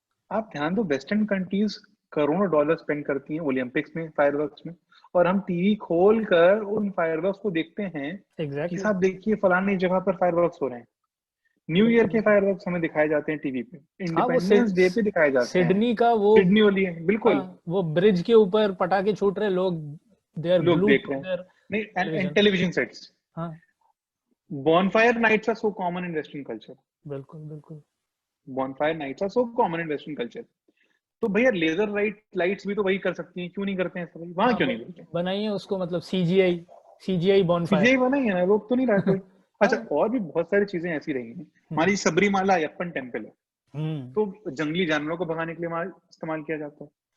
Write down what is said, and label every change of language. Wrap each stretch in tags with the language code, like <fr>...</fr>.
<hi>आप ध्यान दो, वेस्टर्न कंट्रीज करोड़ों डॉलर स्पेंड करती हैं ओलंपिक्स में, फायरवर्क्स में, और हम टीवी खोल कर उन फायरवर्क्स को देखते हैं कि साहब देखिए फलानी जगह पर फायरवर्क्स हो रहे हैं। न्यू ईयर के फायरवर्क्स हमें दिखाए जाते हैं टीवी पे, इंडिपेंडेंस डे पे दिखाए जाते हैं। सिडनी का वो सिडनी वाली है बिल्कुल, वो ब्रिज के ऊपर पटाखे छूट रहे, लोग देख रहे हैं। नहीं, television sets.</hi> <en>bonfire nights are so common in western culture।</en> <hi>बिल्कुल</hi> <en>bonfire nights are so common in western culture।</en> <hi>तो भैया लेजर लाइट्स भी तो वही कर सकती हैं, क्यों नहीं करते हैं सभी वहां? क्यों नहीं करते? बनाइए उसको, मतलब सीजीआई bonfire सीजीआई बनाइए ना, रोक तो नहीं रहा कोई। अच्छा, और भी बहुत सारी चीजें ऐसी रही हैं। हमारी सबरीमाला अयप्पन टेम्पल है, तो जंगली जानवरों को भगाने के लिए इस्तेमाल किया जाता है।</hi>